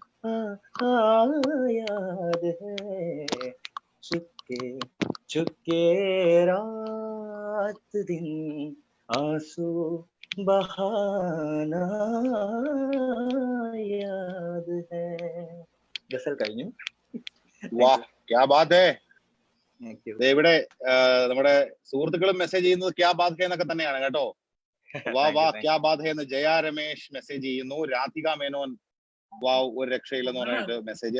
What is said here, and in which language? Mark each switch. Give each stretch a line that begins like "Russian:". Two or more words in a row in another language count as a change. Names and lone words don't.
Hindi: याद है, चुपके चुपके रात दिन आंसू बहाना याद है.
Malayalam: ഗസൽ കഴിഞ്ഞു.
Hindi: वाह, क्या बात है.
Malayalam: ഇവിടെ നമ്മുടെ സുഹൃത്തുക്കളും മെസ്സേജ് ചെയ്യുന്നത്
Hindi: क्या बात
Malayalam: എന്നൊക്കെ തന്നെയാണ് കേട്ടോ.
Hindi: वाह वाह क्या बात
Malayalam: എന്ന് ജയ രമേശ് മെസ്സേജ് ചെയ്യുന്നു. രാധിക മേനോൻ വാവ് ഒരു രക്ഷയില്ലെന്ന് പറഞ്ഞിട്ട് മെസ്സേജ്.